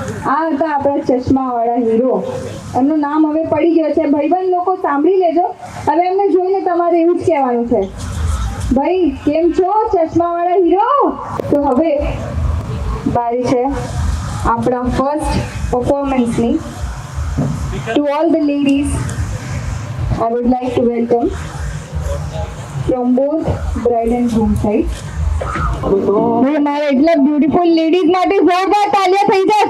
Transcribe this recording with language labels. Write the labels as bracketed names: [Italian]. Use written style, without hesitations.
[Gujarati] આ હતા આપણા ચશ્માવાળા હીરો. એમનું નામ હવે પડી ગયો છે. ભાઈબંધ લોકો સાંભળી લેજો. હવે એમને જોઈને તમારે એવું જ કહેવાનું છે, ભાઈ કેમ છો ચશ્માવાળા હીરો? તો હવે બારી છે આપણા first પરફોર્મન્સની. [English] To all the ladies, I would like to welcome from both bride and groom side. [Gujarati] મારા એટલા બ્યુટીફુલ લેડીઝ માટે જોરદાર તાળીઓ થઈ જાય.